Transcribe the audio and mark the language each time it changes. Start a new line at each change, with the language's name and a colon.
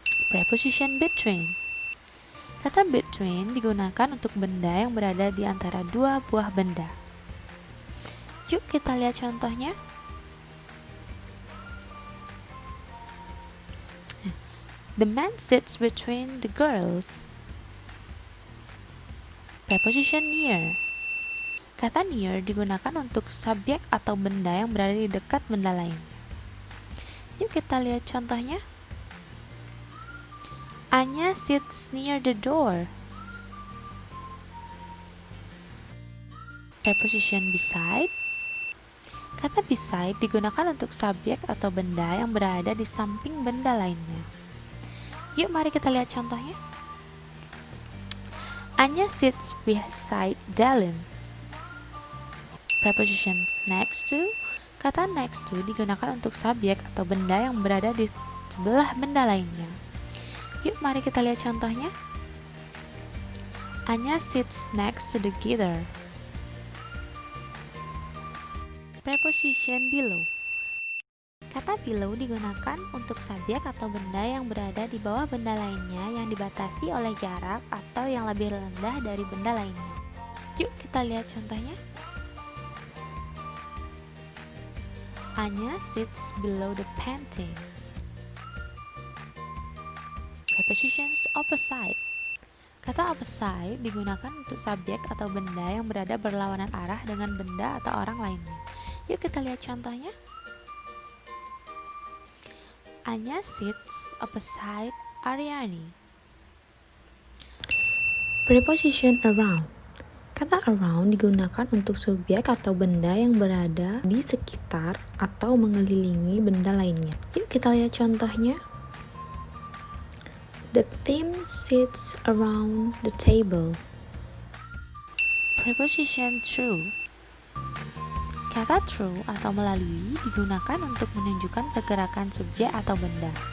Indonesian: Preposition between. Kata between digunakan untuk benda yang berada di antara dua buah benda. Yuk kita lihat contohnya.
English: The man sits between the girls. Preposition near.
Indonesian: Kata near digunakan untuk subjek atau benda yang berada di dekat benda lainnya. Yuk kita lihat contohnya.
English: Anya sits near the door.
Indonesian: Preposition beside. Kata beside digunakan untuk subjek atau benda yang berada di samping benda lainnya. Yuk mari kita lihat contohnya.
English: Anya sits beside Dylan. Preposition next to.
Indonesian: Kata next to digunakan untuk subjek atau benda yang berada di sebelah benda lainnya. Yuk mari kita lihat contohnya.
English: Anya sits next to the guitar. Preposition below.
Indonesian: Kata below digunakan untuk subjek atau benda yang berada di bawah benda lainnya yang dibatasi oleh jarak atau yang lebih rendah dari benda lainnya. Yuk kita lihat contohnya.
English: Anya sits below the painting.
Indonesian: Prepositions opposite. Kata opposite digunakan untuk subjek atau benda yang berada berlawanan arah dengan benda atau orang lainnya. Yuk kita lihat contohnya.
English: Anya sits opposite Aryani. Preposition around.
Indonesian: Kata around digunakan untuk subjek atau benda yang berada di sekitar atau mengelilingi benda lainnya. Yuk kita lihat contohnya.
English: The team sits around the table.
Indonesian: Preposition through. Kata through atau melalui digunakan untuk menunjukkan pergerakan subjek atau benda.